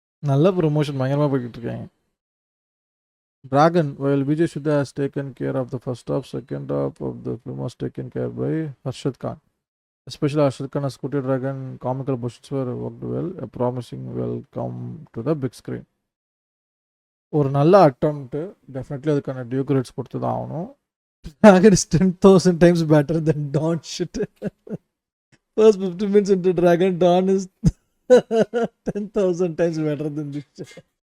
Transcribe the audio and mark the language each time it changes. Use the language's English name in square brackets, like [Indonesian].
[Tamil] நல்ல ப்ரொமோஷன் பயங்கரமாக போய்கிட்டு இருக்காங்க. [English] Dragon, while Vijay Sudha has taken care of the first half, second half of the film was taken care by Harshad Khan. Especially Harshad Khan as Scooty Dragon, comical portions were worked well, a promising welcome to the big screen. [Tamil] ஒரு நல்ல attempt, definitely அதுக்கான due credits கொடுத்து தான் ஆகணும். [English] Dragon is 10,000 times better than Dawn shit. First 15 minutes into Dragon, Dawn is 10,000 times better than this shit.